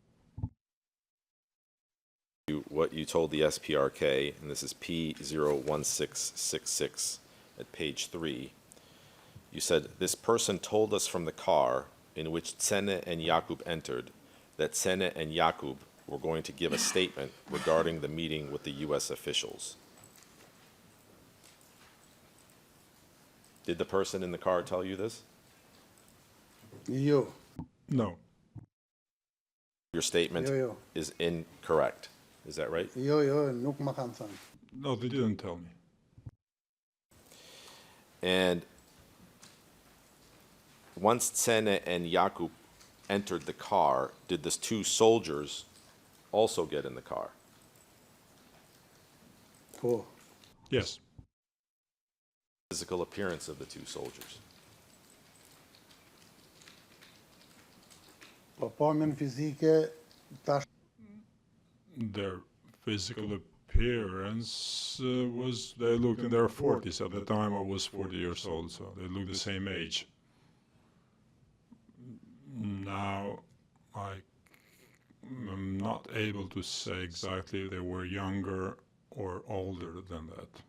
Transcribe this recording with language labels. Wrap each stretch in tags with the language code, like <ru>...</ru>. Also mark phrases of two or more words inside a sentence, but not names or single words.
<en>What you told the SPRK, and this is P01666 at page 3, you said, this person told us from the car in which Tsene and Jakub entered that Tsene and Jakub were going to give a statement regarding the meeting with the U.S. officials. Did the person in the car tell you this?</en> <sq>Yo.</sq> <en>No. Your statement</en> <sq>Yo.</sq> <en>is incorrect. Is that right?</en> <sq>Yo, nuk ma kanë thënë.</sq> <en>No, they didn't tell me. And once Tsene and Jakub entered the car, did the two soldiers also get in the car?</en> <sq>Po.</sq> <en>Yes. Physical appearance of the two soldiers.</en> <sq>Po pamjen fizike tash</sq> <en>Their physical appearance was, they looked in their 40s. At the time I was 40 years old, so they looked the same age. Now I'm not able to say exactly if they were younger or older than that.</en>